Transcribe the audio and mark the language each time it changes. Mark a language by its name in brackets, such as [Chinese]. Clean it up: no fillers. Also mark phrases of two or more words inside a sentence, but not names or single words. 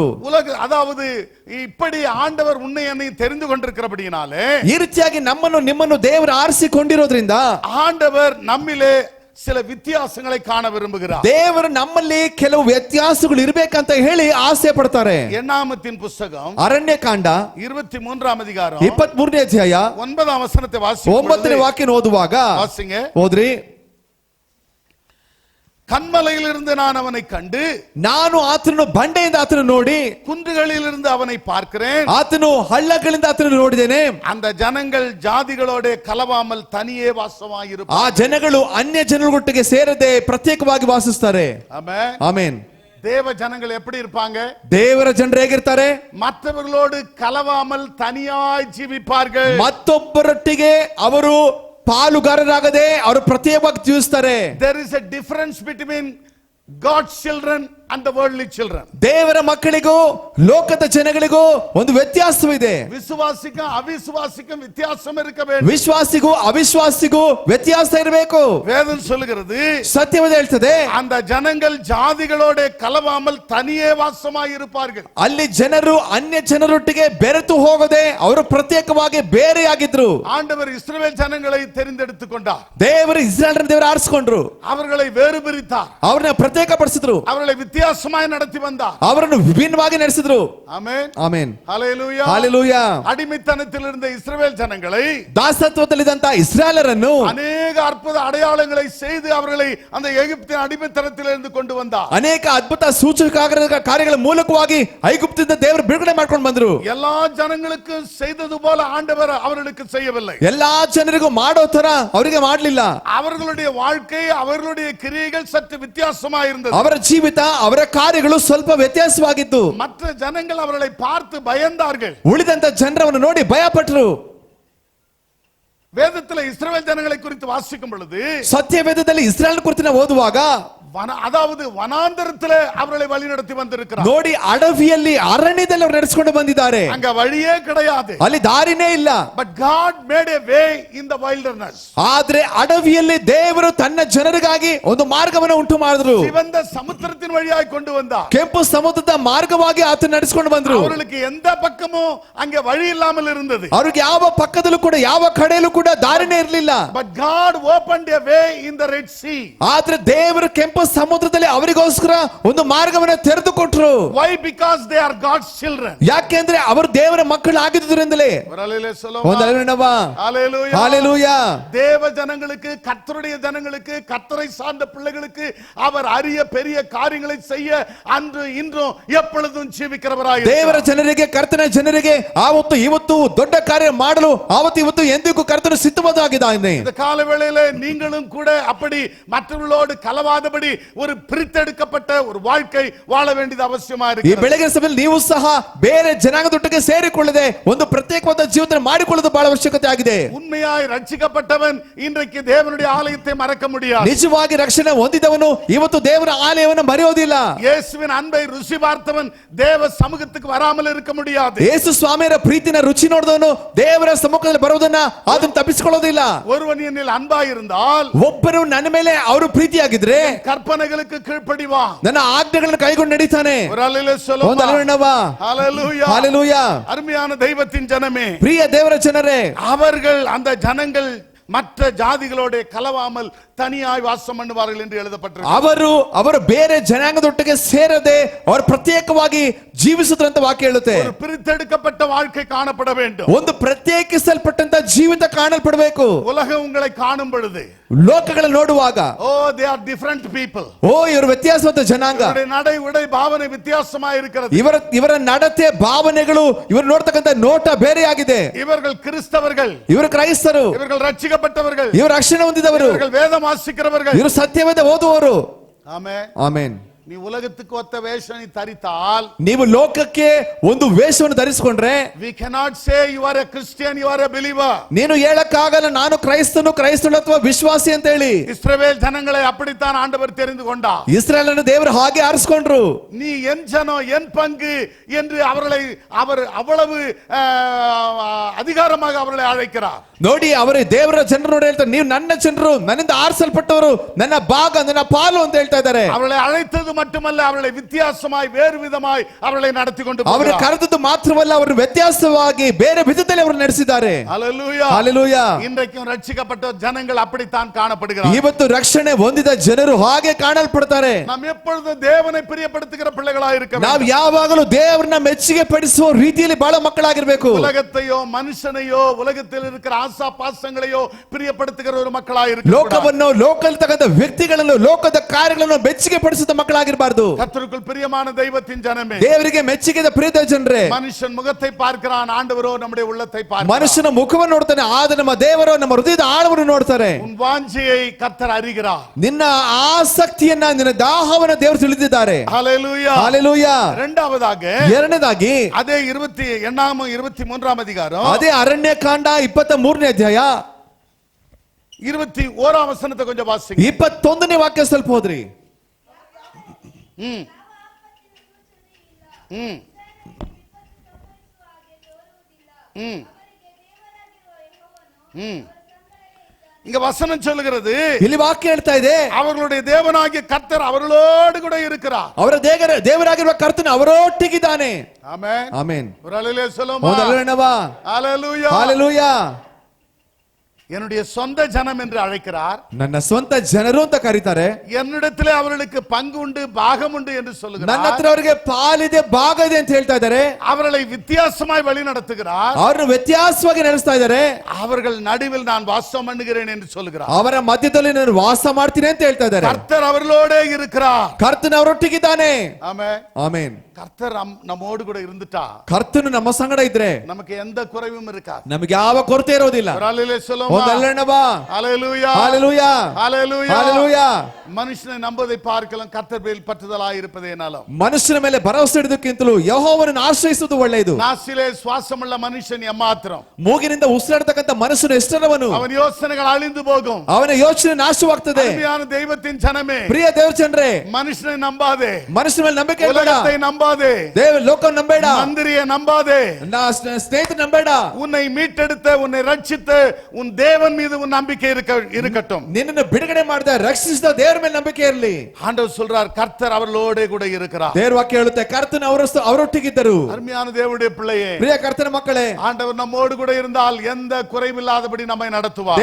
[Tamil] அதாவது இப்படி ஆண்டவர் உன்னை என்னை தெரிந்து கொண்டிருக்கிறபடியினாலே, [Kannada] ಈ ರೀತಿಯಾಗಿ ನಮ್ಮನ್ನು ನಿಮ್ಮನ್ನು ದೇವರು ಆರಿಸಿಕೊಂಡಿರೋದ್ರಿಂದ [Tamil] ஆண்டவர் நம்மிலே சில வித்தியாசங்களை காண விரும்புகிறார். [Kannada] ದೇವರು ನಮ್ಮಲ್ಲಿ ಕೆಲವು ವ್ಯತ್ಯಾಸಗಳು ಇರಬೇಕಂತ ಹೇಳಿ ಆಸೆ ಪಡ್ತಾರೆ. [Tamil] எண்ணாமத்தின் புத்தகம் [Kannada] ಅರಣ್ಯಕಾಂಡ [Tamil] 23ஆம் அதிகாரம் [Kannada] 23ನೇ ಅಧ್ಯಾಯ [Tamil] 9ஆம் வசனத்தை வாசிக்கும் [Kannada] 9ನೇ ವಾಕ್ಯ ಓದುವಾಗ [Tamil] வாசிங்க. [Kannada] ಓದ್ರಿ. [Tamil] கன்மலையிலிருந்து நான் அவனை கண்டு, [Kannada] ನಾನು ಆತನನ್ನು ಬಂಡೆಯಿಂದ ಆತನನ್ನು ನೋಡಿ, [Tamil] குன்றுகளிலிருந்து அவனை பார்க்கிறேன், [Kannada] ಆತನು ಹಳ್ಳಗಳಿಂದ ಆತನನ್ನು ನೋಡಿದ್ದೇನೆ. [Tamil] அந்த ஜனங்கள் ஜாதிகளோட கலவாமல் தனியே வாசமாயிருப்பார். [Kannada] ಆ ಜನಗಳು ಅನ್ಯ ಜನರೊಟ್ಟಿಗೆ ಸೇರದೆ ಪ್ರತ್ಯೇಕವಾಗಿ ವಾಸಿಸ್ತಾರೆ. [Tamil] ஆமென். [Kannada] ಆಮೆನ್. [Tamil] தேவ ஜனங்கள் எப்படி இருப்பாங்க? [Kannada] ದೇವರ ಜನರು ಹೇಗಿರ್ತಾರೆ? [Tamil] மற்றவர்களோடு கலவாமல் தனியாய் ஜீவிப்பார்கள். [Kannada] ಮತ್ತೊಬ್ಬರೊಟ್ಟಿಗೆ ಅವರು ಪಾಲುಗಾರರಾಗದೆ ಅವರು ಪ್ರತ್ಯೇಕವಾಗಿ ಜೀವಿಸ್ತಾರೆ. [English] There is a difference between God's children and the worldly children. [Kannada] ದೇವರ ಮಕ್ಕಳಿಗೂ ಲೋಕದ ಜನಗಳಿಗೂ ಒಂದು ವ್ಯತ್ಯಾಸವಿದೆ. [Tamil] விசுவாசிக்கும் அவிசுவாசிக்கும் வித்தியாசம் இருக்க வேண்டும். [Kannada] ವಿಶ್ವಾಸಿಗೂ ಅವಿಶ್ವಾಸಿಗೂ ವ್ಯತ್ಯಾಸ ಇರಬೇಕು. [Tamil] வேதம் சொல்லுகிறது, [Kannada] ಸತ್ಯವೇದ ಹೇಳ್ತದೆ, [Tamil] அந்த ஜனங்கள் ஜாதிகளோட கலவாமல் தனியே வாசமாய் இருப்பார்கள். [Kannada] ಅಲ್ಲಿ ಜನರು ಅನ್ಯ ಜನರೊಟ್ಟಿಗೆ ಬೆರೆತು ಹೋಗದೆ ಅವರು ಪ್ರತ್ಯೇಕವಾಗಿ ಬೇರೆಯಾಗಿದ್ರು. [Tamil] ஆண்டவர் இஸ்ரவேல் ஜனங்களை தெரிந்தெடுத்துக் கொண்டார். [Kannada] ದೇವರು ಇಸ್ರಾಯೇಲ್ ದೇವರು ಆರಿಸಿಕೊಂಡ್ರು. [Tamil] அவர்களை வேறு பிரித்தார். [Kannada] ಅವ್ರನ್ನ ಪ್ರತ್ಯೇಕಪಡಿಸಿದ್ರು. [Tamil] அவர்களை வித்தியாசமாய் நடத்தி வந்தார். [Kannada] ಅವರನ್ನು ವಿಭಿನ್ನವಾಗಿ ನಡೆಸಿದ್ರು. [Tamil] ஆமென். [Kannada] ಆಮೆನ್. [Tamil] ஹல்லேலூயா. [Kannada] ಹಾಲೆಲೂಯಾ. [Tamil] அடிமைத்தனத்தில் இருந்த இஸ்ரவேல் ஜனங்களை, [Kannada] ದಾಸತ್ವದಲ್ಲಿದ್ದಂತ ಇಸ್ರಾಯೇಲರನ್ನು [Tamil] அநேக அற்புத அடையாளங்களை செய்து அவர்களை அந்த எகிப்தின் அடிமைத்தனத்திலிருந்து கொண்டு வந்தார். [Kannada] ಅನೇಕ ಅದ್ಭುತ ಸೂಚಕ ಕಾರ್ಯಗಳ ಮೂಲಕವಾಗಿ ಐಗುಪ್ತದಿಂದ ದೇವರು ಬಿಡುಗಡೆ ಮಾಡ್ಕೊಂಡು ಬಂದ್ರು. [Tamil] எல்லா ஜனங்களுக்கும் செய்தது போல ஆண்டவர் அவர்களுக்கு செய்யவில்லை. [Kannada] ಎಲ್ಲಾ ಜನರಿಗೂ ಮಾಡೋ ತರ ಅವರಿಗೆ ಮಾಡಲಿಲ್ಲ. [Tamil] அவர்களுடைய வாழ்க்கை, அவர்களுடைய கிரியைகள் சற்று வித்தியாசமா இருந்தது. [Kannada] ಅವರ ಜೀವಿತ, ಅವರ ಕಾರ್ಯಗಳು ಸ್ವಲ್ಪ ವ್ಯತ್ಯಾಸವಾಗಿತ್ತು. [Tamil] மற்ற ஜனங்கள் அவர்களை பார்த்து பயந்தார்கள். [Kannada] ಉಳಿದಂತ ಜನರನ್ನು ನೋಡಿ ಭಯಪಟ್ಟರು. [Tamil] வேதத்தில் இஸ்ரவேல் ஜனங்களை குறித்து வாசிக்கும் பொழுது, [Kannada] ಸತ್ಯವೇದದಲ್ಲಿ ಇಸ್ರಾಯೇಲ್ ಕುರಿತು ಓದುವಾಗ, [Tamil] அதாவது வனாந்தரத்திலே அவர்களை வழி நடத்தி வந்திருக்கிறார். [Kannada] ನೋಡಿ ಅಡವಿಯಲ್ಲಿ ಅರಣ್ಯದಲ್ಲಿ ಅವರು ನಡೆಸಿಕೊಂಡು ಬಂದಿದ್ದಾರೆ. [Tamil] அங்க வழியே கிடையாது. [Kannada] ಅಲ್ಲಿ ದಾರಿನೇ ಇಲ್ಲ. [English] But God made a way in the wilderness. [Kannada] ಆದ್ರೆ ಅಡವಿಯಲ್ಲಿ ದೇವರು ತನ್ನ ಜನರಿಗಾಗಿ ಒಂದು ಮಾರ್ಗವನ್ನು ಉಂಟು ಮಾಡಿದ್ರು. [Tamil] சிவந்த சமுத்திரத்தின் வழியாய் கொண்டு வந்தார். [Kannada] ಕೆಂಪು ಸಮುದ್ರದ ಮಾರ್ಗವಾಗಿ ಆತ ನಡೆಸಿಕೊಂಡು ಬಂದ್ರು. [Tamil] அவர்களுக்கு எந்த பக்கமும் அங்க வழி இல்லாமல் இருந்தது. [Kannada] ಅವ್ರಿಗೆ ಯಾವ ಪಕ್ಕದಲ್ಲೂ ಕೂಡ ಯಾವ ಕಡೆಯಲ್ಲೂ ಕೂಡ ದಾರಿನೇ ಇರಲಿಲ್ಲ. [English] But God opened a way in the Red Sea. [Kannada] ಆದ್ರೆ ದೇವರು ಕೆಂಪು ಸಮುದ್ರದಲ್ಲಿ ಅವರಿಗೋಸ್ಕರ ಒಂದು ಮಾರ್ಗವನ್ನು ತೆರೆದು ಕೊಟ್ಟರು. [English] Why? Because they are God's children. [Kannada] ಯಾಕೆಂದ್ರೆ ಅವರು ದೇವರ ಮಕ್ಕಳು ಆಗಿದ್ದುದರಿಂದಲೇ. [Tamil] ஹல்லேலூயா. தேவ ஜனங்களுக்கு, கர்த்தருடைய ஜனங்களுக்கு, கர்த்தரை சார்ந்த பிள்ளைகளுக்கு அவர் அரிய பெரிய காரியங்களை செய்ய அன்று இன்றும் எப்பொழுதும் ஜீவிக்கிறவராய் இருக்கிறார். [Kannada] ದೇವರ ಜನರಿಗೆ, ಕರ್ತನ ಜನರಿಗೆ ಆವತ್ತು ಇವತ್ತು ದೊಡ್ಡ ಕಾರ್ಯ ಮಾಡಲು ಆವತ್ತು ಇವತ್ತು ಎಂದಿಗೂ ಕರ್ತನು ಸಿದ್ಧವಾದಾಗಿದ್ದಾನೆ. [Tamil] இந்த கால வேளையிலே நீங்களும் கூட அப்படி மற்றவர்களோடு கலவாதபடி ஒரு பிரித்தெடுக்கப்பட்ட ஒரு வாழ்க்கை வாழ வேண்டியது அவசியமா [Kannada] ಈ [Tamil] இருக்கிறது. [Kannada] ಬೆಳಗಿನ ಸಮಯದಲ್ಲಿ ನೀವು ಸಹ ಬೇರೆ ಜನಾಂಗದೊಟ್ಟಿಗೆ ಸೇರಿಕೊಳ್ಳದೆ ಒಂದು ಪ್ರತ್ಯೇಕವಾದ ಜೀವನ ಮಾಡಿಕೊಳ್ಳುವುದು ಬಹಳ ಅವಶ್ಯಕತೆ ಆಗಿದೆ. [Tamil] உண்மையாய் ரட்சிக்கப்பட்டவன் இன்றைக்கு தேவனுடைய ஆலயத்தை மறக்க முடியாது. [Kannada] ನಿಜವಾಗಿ ರಕ್ಷಣೆ ಹೊಂದಿದವನು ಇವತ್ತು ದೇವರ ಆಲಯವನ್ನು ಮರೆಯೋದಿಲ್ಲ. [Tamil] இயேசுவின் அன்பை ருசி பார்த்தவன் தேவ சமூகத்துக்கு வராமல் இருக்க முடியாது. [Kannada] ಯೇಸು ಸ್ವಾಮಿಯರ ಪ್ರೀತಿನ ರುಚಿ ನೋಡಿದವನು ದೇವರ ಸಮ್ಮುಖದಲ್ಲಿ ಬರುವುದನ್ನ ಅದನ್ನು ತಪ್ಪಿಸಿಕೊಳ್ಳೋದಿಲ್ಲ. [Tamil] ஒருவன் என்னில் அன்பாய் இருந்தால், [Kannada] ಒಬ್ಬನು ನನ್ನ ಮೇಲೆ ಅವರು ಪ್ರೀತಿಯಾಗಿದ್ರೆ [Tamil] கற்பனைகளுக்கு கீழ்ப்படிவான், [Kannada] ನನ್ನ ಆಜ್ಞೆಗಳನ್ನು ಕೈಗೊಂಡು ನಡೀತಾನೆ. [Tamil] ஒரு அல்லேலூயா சொல்லுமா. [Kannada] ಒಂದು ಅಲೆಲೂಯಾ. [Tamil] ஹல்லேலூயா. ஹalleluya. அருமையான தெய்வத்தின் ஜனமே, [Kannada] ಪ್ರಿಯ ದೇವರ ಜನರೇ, [Tamil] அவர்கள் அந்த ஜனங்கள் மற்ற ஜாதிகளோட கலவாமல் தனியாய் வாசம் பண்ணுவார்கள் என்று எழுதப்பட்டிருக்கிறது. [Kannada] ಅವರು ಬೇರೆ ಜನಾಂಗದೊಟ್ಟಿಗೆ ಸೇರದೆ ಅವರು ಪ್ರತ್ಯೇಕವಾಗಿ ಜೀವಿಸಿದ್ರು ಅಂತ ವಾಕ್ಯ ಹೇಳುತ್ತೆ. [Tamil] ஒரு பிரித்தெடுக்கப்பட்ட வாழ்க்கை காணப்பட வேண்டும். [Kannada] ಒಂದು ಪ್ರತ್ಯೇಕಿಸಲ್ಪಟ್ಟಂತ ಜೀವಿತ ಕಾಣಲ್ಪಡಬೇಕು. [Tamil] உலகம் உங்களை காணும் பொழுது, [Kannada] ಲೋಕಗಳನ್ನು ನೋಡುವಾಗ, [English] ஓ they are different people, [Kannada] ಓ ಇವರು ವ್ಯತ್ಯಾಸವಾದ ಜನಾಂಗ, [Tamil] இவருடைய நடை உடை பாவனை வித்தியாசமா இருக்கிறது, [Kannada] ಇವರ ನಡತೆ ಭಾವನೆಗಳು, ಇವರು ನೋಡ್ತಕ್ಕಂಥ ನೋಟ ಬೇರೆಯಾಗಿದೆ. [Tamil] இவர்கள் கிறிஸ்தவர்கள், [Kannada] ಇವರು ಕ್ರೈಸ್ತರು, [Tamil] இவர்கள் ரட்சிக்கப்பட்டவர்கள், [Kannada] ಇವರು ರಕ್ಷಣೆ ಹೊಂದಿದವರು, [Tamil] இவர்கள் வேதம் வாசிக்கிறவர்கள். [Kannada] ಇವರು ಸತ್ಯವೇದ ಓದುವವರು. [Tamil] ஆமென். [Kannada] ಆಮೆನ್. [Tamil] நீ உலகத்துக்கு ஒத்த வேஷம் நீ தரித்தால், [Kannada] ನೀವು ಲೋಕಕ್ಕೆ ಒಂದು ವೇಷವನ್ನು ಧರಿಸಿಕೊಂಡ್ರೆ, [English] we cannot say you are a Christian, you are a believer. [Kannada] ನೀನು ಹೇಳಕ್ಕಾಗಲ್ಲ ನಾನು ಕ್ರೈಸ್ತನು ಅಥವಾ ವಿಶ್ವಾಸಿ ಅಂತ ಹೇಳಿ. [Tamil] இஸ்ரவேல் ஜனங்களை அப்படித்தான் ஆண்டவர் தெரிந்து கொண்டார். [Kannada] ಇಸ್ರಾಯೇಲನ್ನು ದೇವರು ಹಾಗೆ ಆರಿಸಿಕೊಂಡ್ರು. [Tamil] நீ என் ஜனம் என் பங்கு என்று அவர் அவ்வளவு அதிகாரமாக அவர்களை அழைக்கிறார். [Kannada] ನೋಡಿ, ಅವರು ದೇವರ ಜನರು ನೋಡಿ ಹೇಳ್ತಾರೆ, ನೀವು ನನ್ನ ಜನರು, ನನ್ನಿಂದ ಆರಿಸಲ್ಪಟ್ಟವರು, ನನ್ನ ಭಾಗ, ನನ್ನ ಪಾಲು ಅಂತ ಹೇಳ್ತಾ ಇದ್ದಾರೆ. [Tamil] அவர்களை அழைத்தது மட்டுமல்ல, அவர்களை வித்தியாசமாய் வேறு விதமாய் அவர்களை நடத்தி கொண்டு [Kannada] ಅವರು ಕರೆದದ್ದು ಮಾತ್ರವಲ್ಲ, ಅವರು ವ್ಯತ್ಯಾಸವಾಗಿ ಬೇರೆ ವಿಧದಲ್ಲಿ ಅವರು ನಡೆಸಿದ್ದಾರೆ. [Tamil] ஹல்லேலூயா. ஹல்லேலೂயா. இன்றைக்கும் ரட்சிக்கப்பட்ட ஜனங்கள் அப்படித்தான் காணப்படுகிறார்கள். [Kannada] ಇವತ್ತು ರಕ್ಷಣೆ ಹೊಂದಿದ ಜನರು ಹಾಗೆ ಕಾಣಲ್ಪಡ್ತಾರೆ. [Tamil] நாம் எப்பொழுதும் தேவனை பிரியப்படுத்துகிற பிள்ளைகளாய் இருக்க வேண்டும். [Kannada] ನಾವು ಯಾವಾಗಲೂ ದೇವರನ್ನ ಮೆಚ್ಚುಗೆ ಪಡಿಸುವ ರೀತಿಯಲ್ಲಿ ಬಾಳ ಮಕ್ಕಳಾಗಿರಬೇಕು. [Tamil] உலகத்தையோ மனுஷனையோ உலகத்தில் இருக்கிற ஆசா பாசங்களையோ பிரியப்படுத்துகிற ஒரு மக்களாய் இருக்க. [Kannada] ಲೋಕವನ್ನು, ಲೋಕದಲ್ಲಿರ್ತಕ್ಕಂಥ ವ್ಯಕ್ತಿಗಳನ್ನು, ಲೋಕದ ಕಾರ್ಯಗಳನ್ನು ಮೆಚ್ಚುಗೆ ಪಡಿಸಿದ ಮಕ್ಕಳಾಗಿರಬಾರದು. [Tamil] கர்த்தருக்குள் பிரியமான தெய்வத்தின் ஜனமே, [Kannada] ದೇವರಿಗೆ ಮೆಚ್ಚುಗೆದ ಪ್ರೀತಿಯ ಜನರೇ, [Tamil] மனுஷன் முகத்தை பார்க்கிறான், ஆண்டவரோ நம்முடைய உள்ளத்தை பார்க்கிறார். [Kannada] ಮನುಷ್ಯನ ಮುಖವನ್ನು ನೋಡ್ತಾನೆ, ಆದ್ರೆ ನಮ್ಮ ದೇವರು ನಮ್ಮ ಹೃದಯದ ಆಳವನ್ನು ನೋಡ್ತಾರೆ. [Tamil] உன் வாஞ்சையை கர்த்தர் அறிகிறார். [Kannada] ನಿನ್ನ ಆಸಕ್ತಿಯನ್ನ, ನಿನ್ನ ದಾಹವನ್ನ ದೇವರು ತಿಳಿದಿದ್ದಾರೆ. [Tamil] ஹல்லேலூயா. ஹalleluya. இரண்டாவதாக, [Kannada] ಎರಡನೇದಾಗಿ [Tamil] அதே 23ஆம் அதிகாரம், [Kannada] ಅದೇ ಅರಣ್ಯಕಾಂಡ 23ನೇ ಅಧ್ಯಾಯ [Tamil] 21ஆம் வசனத்தை கொஞ்சம் வாசிங்க. [Kannada] 21ನೇ ವಾಕ್ಯ ಸ್ವಲ್ಪ ಹೋದ್ರಿ. [Tamil] ம் ம் ம் ம் இங்க வசனம் சொல்லுகிறது, [Kannada] ಇಲ್ಲಿ ವಾಕ್ಯ ಹೇಳ್ತಾ ಇದೆ, [Tamil] அவர்களுடைய தேவனாகிய கர்த்தர் அவர்களோடு கூட இருக்கிறார். [Kannada] ಅವರ ದೇವರಾಗಿರುವ ಕರ್ತನು ಅವರೊಟ್ಟಿಗಿದ್ದಾನೆ. [Tamil] ஆமென். [Kannada] ಆಮೆನ್. [Tamil] ஒரு அல்லேலூயா சொல்லுமா. [Kannada] ಹಲ್ಲೆಲೂಯಾ. [Tamil] ஹல்லேலூயா. [Kannada] ಹಲ್ಲೆಲೂಯಾ. [Tamil] என்னுடைய சொந்த ஜனம் என்று அழைக்கிறார். [Kannada] ನನ್ನ ಸ್ವಂತ ಜನರು ಅಂತ ಕರೀತಾರೆ. [Tamil] என்னிடத்திலே அவர்களுக்கு பங்கு உண்டு, பாகம் உண்டு என்று [Kannada] ನನ್ನ [Tamil] சொல்லுகிறார். [Kannada] ಹತ್ರ ಅವರಿಗೆ ಪಾಲಿದೆ, ಭಾಗ ಇದೆ ಅಂತ ಹೇಳ್ತಾ ಇದ್ದಾರೆ. [Tamil] அவர்களை வித்தியாசமாய் வழி நடத்துகிறார். [Kannada] ಅವ್ರನ್ನ ವ್ಯತ್ಯಾಸವಾಗಿ ನಡೆಸ್ತಾ ಇದ್ದಾರೆ. [Tamil] அவர்கள் நடுவில் நான் வாசம் பண்ணுகிறேன் என்று சொல்லுகிறார். [Kannada] ಅವರ ಮಧ್ಯದಲ್ಲಿ ನಾನು ವಾಸ ಮಾಡ್ತೀನಿ ಅಂತ ಹೇಳ್ತಾ ಇದ್ದಾರೆ. [Tamil] கர்த்தர் அவர்களோடே இருக்கிறார். [Kannada] ಕರ್ತನು ಅವರೊಟ್ಟಿಗಿದ್ದಾನೆ. [Tamil] ஆமென். [Kannada] ಆಮೆನ್. [Tamil] கர்த்தர் நம்மோடு கூட இருந்துட்டா, [Kannada] ಕರ್ತನು ನಮ್ಮ ಸಂಗಡ ಇದ್ರೆ [Tamil] நமக்கு எந்த குறைவும் இருக்காது. [Kannada] ನಮಗೆ ಯಾವ ಕೊರತೆ ಇರೋದಿಲ್ಲ. [Tamil] ஒரு அல்லேலூயா சொல்லுமா. [Kannada] ಹಲ್ಲೆಲೂಯಾ. [Tamil] ஹல்லேலூயா. [Kannada] ಹಲ್ಲೆಲೂಯಾ. [Tamil] ஹல்லேலூயா. [Kannada] ಹಲ್ಲೆಲೂಯಾ. [Tamil] மனுஷனை நம்பதை பார்க்கலாம் கர்த்தர் மேல் பற்றுதலாய் இருப்பதேனாலும், [Kannada] ಮನುಷ್ಯನ ಮೇಲೆ ಭರವಸೆ ಇಡುವುದಕ್ಕಿಂತಲೂ ಯೆಹೋವನನ್ನು ಆಶ್ರಯಿಸುವುದು ಒಳ್ಳೆಯದು. [Tamil] நாசிலே சுவாசமுள்ள மனுஷன் எம்மாத்திரம், [Kannada] ಮೂಗಿನಿಂದ ಉಸಿರಾಡತಕ್ಕಂಥ ಮನುಷ್ಯನು ಎಷ್ಟರವನು, [Tamil] அவன் யோசனைகள் அழிந்து போகும். [Kannada] ಅವನ ಯೋಚನೆ ನಾಶವಾಗ್ತದೆ. [Tamil] அருமையான தெய்வத்தின் ஜனமே, [Kannada] ಪ್ರಿಯ ದೇವರ ಜನರೇ, [Tamil] மனுஷனை நம்பாதே, [Kannada] ಮನುಷ್ಯನ ಮೇಲೆ ನಂಬಿಕೆ ಇಡಬೇಡ. [Tamil] உலகத்தை நம்பாதே, [Kannada] ಲೋಕವನ್ನು ನಂಬೇಡ, [Tamil] மந்திரியை நம்பாதே, [Kannada] ಸ್ನೇಹಿತರು ನಂಬೇಡ. [Tamil] உன்னை மீட்டெடுத்த, உன்னை ரட்சித்த உன் தேவன் மீது உன் நம்பிக்கை இருக்கட்டும். [Kannada] ನಿನ್ನನ್ನು ಬಿಡುಗಡೆ ಮಾಡಿದ, ರಕ್ಷಿಸಿದ ದೇವರ ಮೇಲೆ ನಂಬಿಕೆ ಇರಲಿ. [Tamil] ஆண்டவர் சொல்றார், கர்த்தர் அவர்களோட கூட இருக்கிறார். [Kannada] ದೇವರ ವಾಕ್ಯ ಹೇಳುತ್ತೆ, ಕರ್ತನು ಅವರೊಟ್ಟಿಗಿದ್ದರು. [Tamil] அருமையான தேவனுடைய பிள்ளையே, [Kannada] ಪ್ರಿಯ ಕರ್ತನ ಮಕ್ಕಳೇ, [Tamil] ஆண்டவர் நம்மோடு கூட இருந்தால் எந்த குறைவில்லாதபடி நம்மை நடத்துவார்.